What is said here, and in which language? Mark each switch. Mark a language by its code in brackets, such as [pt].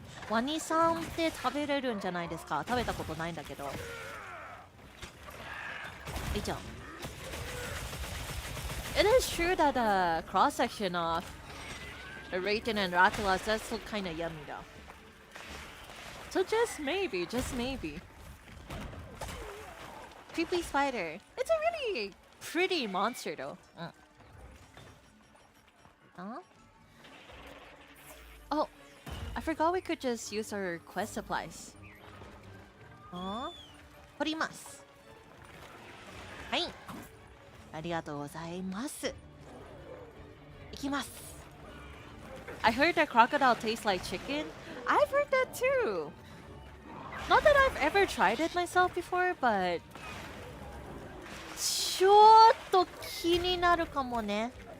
[ja] ワニさんって食べれるんじゃないですか？食べたことないんだけど。以上。 [en] It is true that the cross section of Raten and Rathalas does look kind of yummy though. So just maybe. Creepy spider. It's a really pretty monster though. Huh? Oh, I forgot we could just use our quest supplies. [ja] 取ります。はい。ありがとうございます。いきます。 [en] I heard that crocodile tastes like chicken. I've heard that too. Not that I've ever tried it myself before, but [ja] ちょっと気になるかもね。